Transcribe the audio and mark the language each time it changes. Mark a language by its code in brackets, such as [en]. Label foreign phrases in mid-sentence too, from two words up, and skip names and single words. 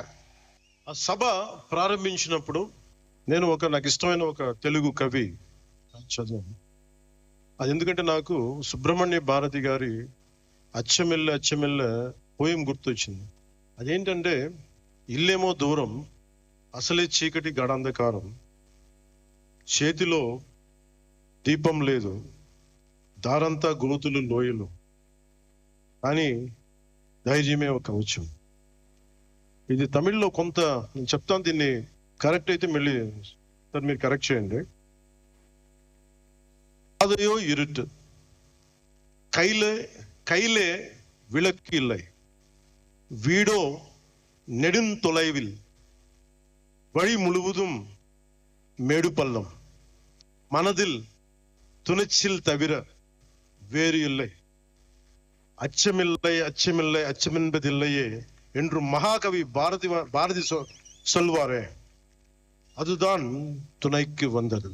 [te] ఆ సభ ప్రారంభించినప్పుడు నేను నాకు ఇష్టమైన ఒక తెలుగు కవి చదివాను. అది ఎందుకంటే నాకు సుబ్రహ్మణ్య భారతి గారి [ta] அச்சமில்லை அச்சமில்லை [te] పోయం గుర్తొచ్చింది. అదేంటంటే, ఇల్లేమో దూరం, అసలే చీకటి గడాంధకారం, చేతిలో దీపం లేదు, దారంతా గోతులు లోయలు, కానీ ధైర్యమే ఒక కవచం. ఇది తమిళ్లో కొంత నేను చెప్తాను, దీన్ని కరెక్ట్ అయితే మళ్ళీ సార్ మీరు కరెక్ట్ చేయండి. [ta] అదయో இருட்டு, கையிலே விளக்கு இல்லை, வீடோ நெடுந்தொலைவில், வழி முழுவதும் மேடு பள்ளம், மனதில் துணிச்சல் தவிர வேறு இல்லை, அச்சமில்லை அச்சமில்லை அச்சமென்பதில்லையே என்று மகாகவி பாரதி சொல்வாரே, அதுதான் துணைக்கு வந்தது.